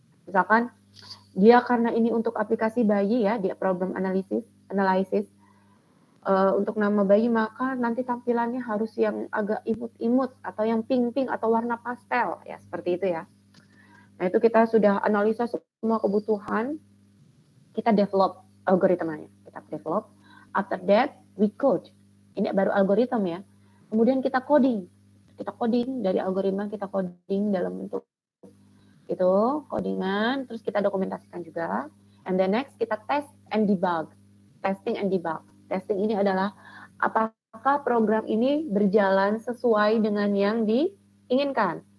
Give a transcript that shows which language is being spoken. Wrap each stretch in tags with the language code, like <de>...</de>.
<id>Misalkan dia karena ini untuk aplikasi bayi ya, dia problem analysis untuk nama bayi, maka nanti tampilannya harus yang agak imut-imut atau yang pink-pink atau warna pastel ya, seperti itu ya. Nah, itu kita sudah analisa semua kebutuhan, kita develop algoritmanya.</id> <en>Kita develop, after that we code.</en> <id>Ini baru algoritma ya. Kemudian kita coding. Kita coding dari algoritma, kita coding dalam bentuk itu, codingan, terus kita dokumentasikan juga.</id> <en>And then next kita test and debug. Testing and debug.</en> <id>Testing ini adalah apakah program ini berjalan sesuai dengan yang diinginkan.</id>